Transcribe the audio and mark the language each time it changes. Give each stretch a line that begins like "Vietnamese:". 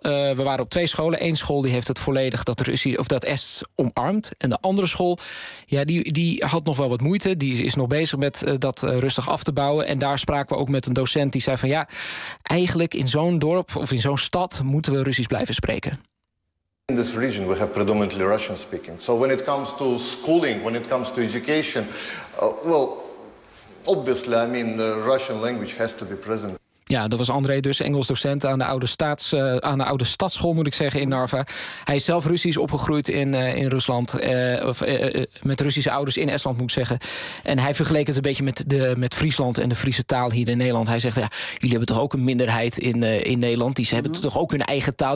Dutch: We waren op twee scholen. Eén school die heeft het volledig dat Russisch of dat Est omarmt. En de andere school, ja, die had nog wel wat moeite. Die is nog bezig met dat rustig af te bouwen. En daar spraken we ook met een docent die zei van ja, eigenlijk in zo'n dorp of in zo'n stad moeten we Russisch blijven spreken.
English: In this region we have predominantly Russian speaking. So when it comes to schooling, when it comes to education, well, obviously, I mean, the Russian language has to be present.
Dutch: Ja, dat was André dus, Engels docent aan de oude staats, aan de oude stadsschool, moet ik zeggen, in Narva. Hij is zelf Russisch opgegroeid in Rusland. Met Russische ouders in Estland, moet ik zeggen. En hij vergeleek het een beetje met Friesland en de Friese taal hier in Nederland. Hij zegt, ja, jullie hebben toch ook een minderheid in Nederland. Die hebben toch ook hun eigen taal.